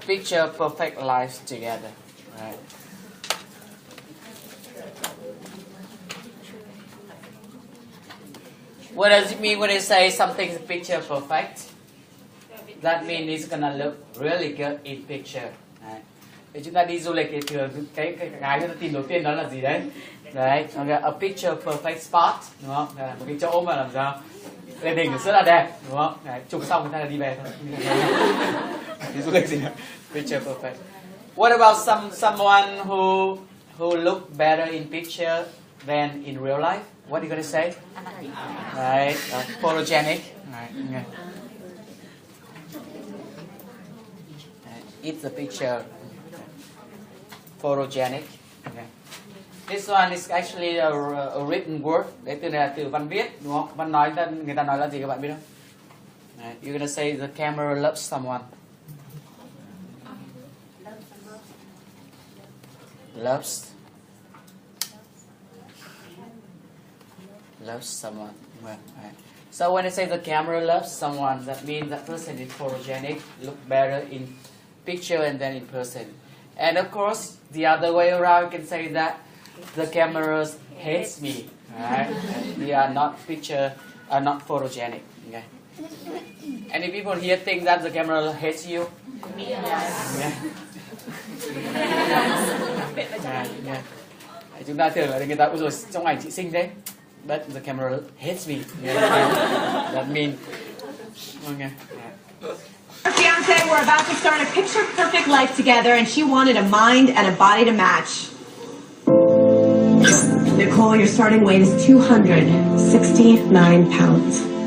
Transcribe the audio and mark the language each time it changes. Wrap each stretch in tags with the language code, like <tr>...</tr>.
<en>Picture perfect life together. Right. What does it mean when they say something's picture perfect? That means it's gonna look really good in picture.</en> <vi>Đấy. Thì chúng ta đi du lịch thì thường cái chúng ta tìm đầu tiên đó là gì đấy? Đấy,</vi> <en>a picture perfect spot,</en> <vi>đúng không? Đấy, một cái chỗ mà làm sao lên hình rất là đẹp, đúng không? Đấy, chụp xong người ta là đi về thôi. Đi du lịch gì nữa?</vi> <en>Picture perfect. What about someone who look better in picture than in real life? What are you gonna say? Right, photogenic. Right. Okay. It's a picture. Photogenic. Okay. This one is actually a written word.</en> <vi>Đấy từ này là từ văn viết, đúng không? Văn nói người ta nói là gì các bạn biết không?</vi> <en>Right. You're gonna say the camera loves someone. Loves someone. Well, right. So when I say the camera loves someone, that means that person is photogenic, look better in picture and then in person. And of course, the other way around, you can say that the camera hates me. Right? They are not not photogenic. Okay. Any people here think that the camera hates you? Yes. Yeah. Yeah.</en> <vi>Chúng ta tưởng là người ta rồi trong ảnh chị xinh đấy.</vi> <en>But the camera hates me. Yeah. That means okay. Her fiance were about to start a picture-perfect life together, and she wanted a mind and a body to match. Nicole, your starting weight is 269 pounds.</en>